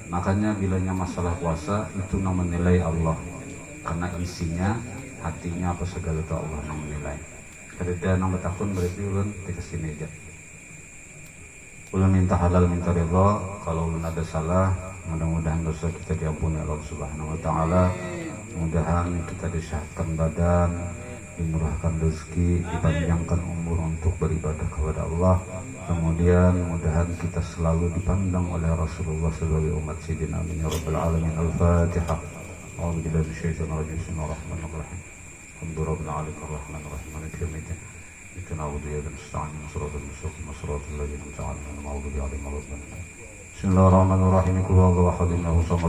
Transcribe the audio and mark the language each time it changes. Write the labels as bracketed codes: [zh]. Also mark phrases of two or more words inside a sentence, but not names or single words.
[id] Makanya bilanya masalah puasa itu yang menilai Allah, karena isinya hatinya apa segala itu Allah yang menilai. Kerja nang betakun berarti ulun dikasih meja. Ulun minta halal minta ridha, kalau ulun ada salah mudah-mudahan dosa kita diampuni [ar] الله سبحانه وتعالى. [id] Mudahan kita disehatkan badan, dimurahkan rezeki, dipanjangkan umur untuk beribadah kepada Allah. Kemudian mudahan kita selalu dipandang oleh Rasulullah sebagai umat Sayyidina [ar] آمين يا رب العالمين. [id] Al-Fatihah. [ar] أعوذ بالله من الشيطان الرجيم. بسم الله الرحمن الرحيم. الحمد لله الرحمن الرحيم. مالك يوم الدين. إياك نعبد وإياك نستعين. صراط المستقيم. صراط الذين أنعمت عليهم غير المغضوب عليهم ولا الضالين. بسم الله الرحمن الرحيم. قل هو الله أحد. الله الصمد.